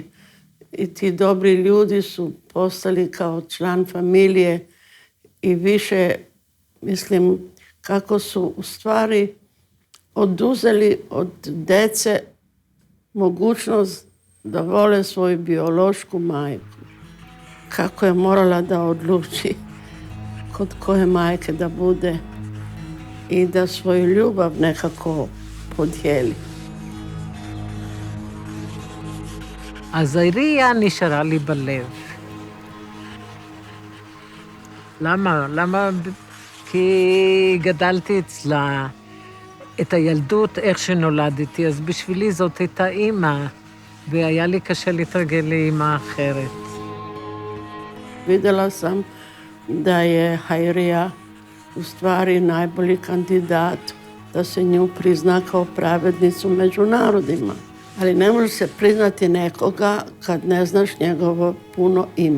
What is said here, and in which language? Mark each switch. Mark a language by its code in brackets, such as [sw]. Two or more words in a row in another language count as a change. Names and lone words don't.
[sr] I ti dobri ljudi su postali kao član familije i više, mislim, kako su u stvari oduzeli od dece mogućnost da vole svoju biološku majku. Kako je morala da odluči kod koje majke da bude i da svoju ljubav nekako podijeli. [he] אז העירייה נשארה לי בלב. למה? כי גדלתי אצלה את הילדות איך שנולדתי, אז בשבילי זאת הייתה אימא, והיה לי קשה להתרגל לאימא אחרת. [sr] Vidjela sam da je Hajrija u stvari najbolji kandidat da se nju prizna kao pravednicu među narodima. Ali ne može se priznati nekoga kad ne znaš njegovo puno ime.